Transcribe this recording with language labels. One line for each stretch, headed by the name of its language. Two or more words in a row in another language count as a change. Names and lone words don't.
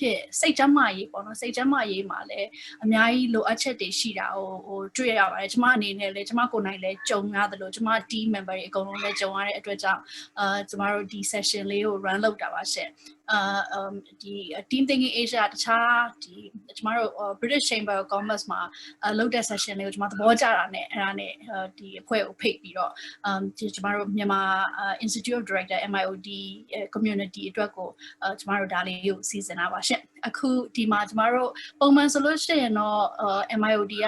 Burmese: င့်စိတ်ကျန်းမာရေးပေါ့နော်စိတ်ကျန်းမာရေးမှာလည်းအများကြီးလိုအပ်ချက်တွေရှိတာဟိုတွေ့ရပါတယ်ကျမအနေနဲ့လည်းကျမကိုယ်နိုင်လည်းကြုံရတယ်လို့ကျမ
English: team member
Burmese: တွေအကုန်လုံးလည်းကြုံရတဲ့အတွက်ကြောင့်ကျမတို့ဒီ session လေးကို run လုပ်တာပါရှင်ဒီ
English: team thinking Asia
Burmese: တခြားဒီကျမတို့ British Chamber of Commerce မှာလုပ်တဲ့ session လေးကိုကျမသဘောကျတာနဲ့အဲ့ဒါနဲ့ဒီအဖွဲ့ကိုဖိတ်ပြီးတော့ကျမတို့မြန်မာ Institute of Director MIOD community အတွက်ကိုကျမတို့ဒါလေးကိုစီစဉ်တာပါရှင်အခုဒီမှာကျမတို့ပုံမှန်ဆိုလို့ရှိရင်တော့ MIOD က